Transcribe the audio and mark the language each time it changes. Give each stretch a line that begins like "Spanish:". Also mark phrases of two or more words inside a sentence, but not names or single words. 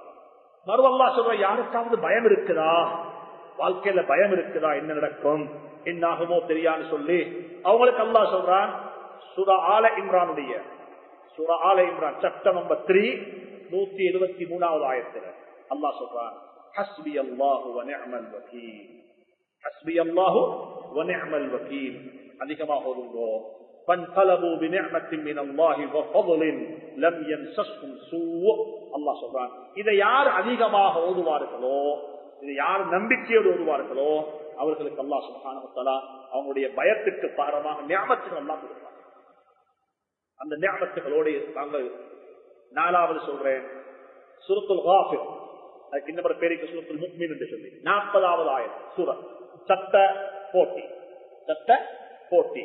Tamil: மறு அல்லாஹ் சொல்ற, யாருக்காவது பயம் இருக்குதா, வாழ்க்கையில பயம் இருக்குதா, என்ன நடக்கும் என்ன ஆகுமோ தெரியான்னு சொல்லி அவங்களுக்கு அல்லாஹ் சொல்றான். சூரா ஆல இம்ரானுடைய சூரா ஆல இம்ரான் சாப்டர் நம்பர் 3 173வது ஆயத்துல அல்லாஹ் சொல்றான்,
Arabic: حسبي الله ونعم الوكيل. حسبي الله ونعم الوكيل
Tamil: அதிகமாக ஓதுங்கோ.
Arabic: فانقلبوا بنعمة من الله وفضل لم يمسسهم سوء.
Tamil: அல்லாஹ் சொல்றான், இதை யார் அதிகமாக ஓதுவார்களோ, இதை யார் நம்பிக்கையோடு ஓதுவார்களோ அவர்களுக்கு
Arabic: الله سبحانه وتعالى
Tamil: அவங்களுடைய பயத்துக்கு பாரமாக நிஅமத்துகள் அல்லாஹ் கொடுப்பார். அந்த நிஅமத்துகளோடு நாங்கள் 4வது சொல்றேன், சூரத்துல் காஃபிர், அதுக்கு இன்னொரு பேருக்கு சூரத்துல் முஃமின் என்று சொல்லி 40வது ஆயத் சூரா சட்ட போட்டி.